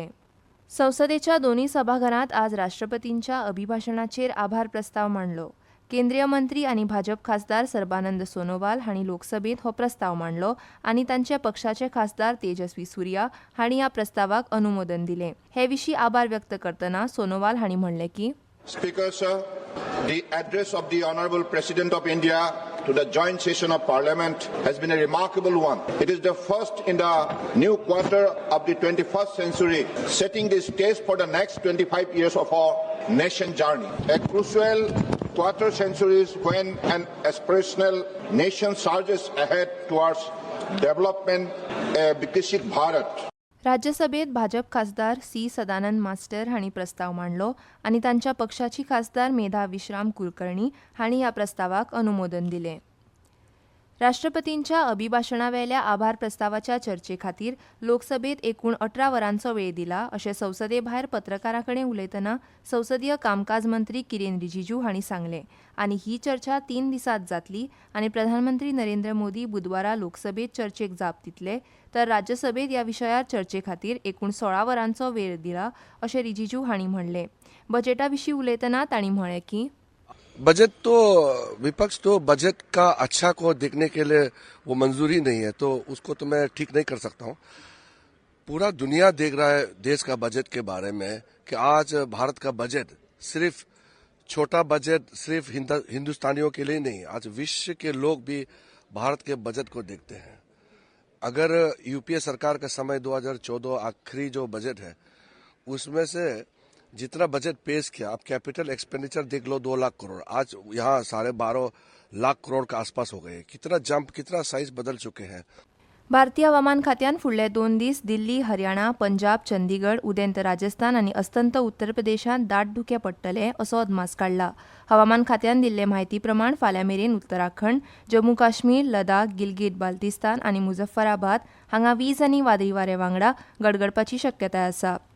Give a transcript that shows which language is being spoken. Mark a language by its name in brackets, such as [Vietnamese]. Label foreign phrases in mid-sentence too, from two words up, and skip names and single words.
[Konkani] संसदेच्या दोनूय सभाघरांत आज राष्ट्रपतींच्या अभिभाशणाचेर आभार प्रस्ताव मांडलो. केंद्रीय मंत्री आनी भाजप खासदार सर्बानंद सोनोवाल हांणी लोकसभेत हो प्रस्ताव मांडलो आनी तांच्या पक्षाचे खासदार तेजस्वी सूर्या हांणी ह्या प्रस्तावाक अनुमोदन दिलें. हे विशीं आभार व्यक्त करतना सोनोवाल हांणी म्हणलें की [English] Speaker, sir, the address of the Honourable President of India to the joint session of Parliament has been a remarkable one. It is the first in the new quarter of the 21st century, setting the stage for the next 25 years of our nation journey. A crucial quarter centuries when an aspirational nation surges ahead towards development, a Viksit Bharat. [Konkani] राज्यसभेत भाजप खासदार सी सदानंद मास्टर हांणी प्रस्ताव मांडलो आनी तांच्या पक्षाची खासदार मेधा विश्राम कुलकर्णी हांणी ह्या प्रस्तावाक अनुमोदन दिलें. राष्ट्रपतींच्या अभिभाशणावेल्या आभार प्रस्तावाच्या चर्चे खातीर लोकसभेत एकूण 18 वरांचो वेळ दिला, अशें संसदे भायर पत्रकारां कडेन उलयतना संसदीय कामकाज मंत्री किरेन रिजिजू हांणी सांगलें. आनी ही चर्चा 3 दिसांत जातली आनी प्रधानमंत्री नरेंद्र मोदी बुधवारा लोकसभेत चर्चेक जाप दितले, तर राज्यसभेत ह्या विशयार चर्चे खातीर एकूण 16 वरांचो वेळ दिला, अशें रिजिजू हांणी म्हणलें. बजेटा विशीं उलयतना तांणी म्हळें की [Hindi] बजट तो विपक्ष तो बजट का अच्छा को देखने के लिए वो मंजूरी नहीं है, तो उसको तो मैं ठीक नहीं कर सकता हूँ. पूरा दुनिया देख रहा है देश का बजट के बारे में कि आज भारत का बजट सिर्फ छोटा बजट सिर्फ हिंदुस्तानियों के लिए नहीं, आज विश्व के लोग भी भारत के बजट को देखते हैं. अगर यूपीए सरकार का समय 2014 आखिरी जो बजट है उसमें से जितना बजट पेश किया, आप [English] capital expenditure [Hindi] देख लो 2 लाख करोड़, आज यहाँ 12.5 लाख करोड़ का आसपास हो गए. कितना जंप, कितना साइज बदल चुके हैं. [Konkani] भारतीय हवामान खात्यान फुडले 2 दीस दिल्ली, हरियाणा, पंजाब, चंदीगड, उदेंत राजस्थान आनी अस्तंत उत्तर प्रदेशांत दाट धुके पडटले असो अदमास काडला. हवामान खात्यान दिल्ले म्हायती प्रमाण फाल्यां मेरेन उत्तराखंड, जम्मू काश्मीर, लडाख, गिलगीट बाल्तिस्तान आनी मुझफ्फराबाद हांगा वीज आनी वादळी वारे वांगडा गडगडपाची शक्यताय आसा.